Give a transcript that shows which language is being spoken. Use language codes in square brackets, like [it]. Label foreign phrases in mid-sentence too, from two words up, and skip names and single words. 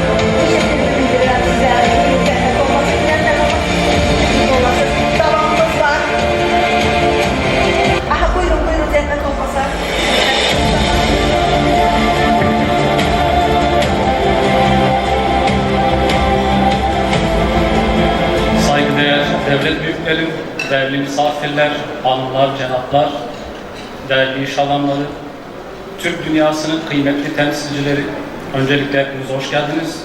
[az] Teşekkür edirəm sizə. Cənnət olmasın, cənnət olmasın. Davamımız var. Aha, buyurun, buyurun, cənnət olmasın. [tr] Saygıdeğer devlet büyüklerim, değerli misafirler, hanımlar, cenaplar, değerli iş adamları, Türk dünyasının kıymetli temsilcileri, öncelikle hepiniz hoş geldiniz.